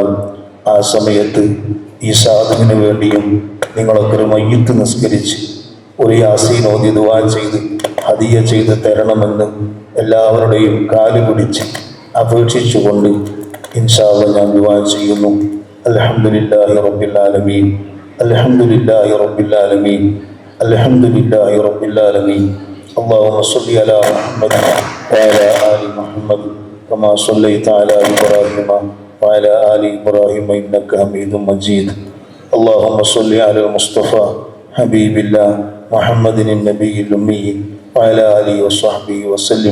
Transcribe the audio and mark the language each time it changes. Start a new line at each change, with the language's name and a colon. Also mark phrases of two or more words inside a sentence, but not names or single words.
Malayalam: ആ സമയത്ത് ഈ സാധുവിന് വേണ്ടിയും നിങ്ങളൊക്കെ ഒരു മയ്യിത്ത് നിസ്കരിച്ച് ഒരു യാസീൻ ഓതി ദുആ ചെയ്ത് ഹദിയ ചെയ്ത് തരണമെന്ന് എല്ലാവരുടെയും കാല് പിടിച്ച് അപേക്ഷിച്ചുകൊണ്ട്
Arabic: إن شاء الله
Malayalam: ഞാൻ ദുആ ചെയ്യുന്നു.
Arabic: الحمد لله رب العالمين. الحمد لله رب العالمين الحمد لله رب العالمين. اللهم صل على محمد وعلى آل محمد كما صليت على إبراهيم وعلى آل إبراهيم إنك حميد مجيد. اللهم صل على المصطفى حبيب الله محمد النبي الأمي وعلى آله وصحبه وسلم.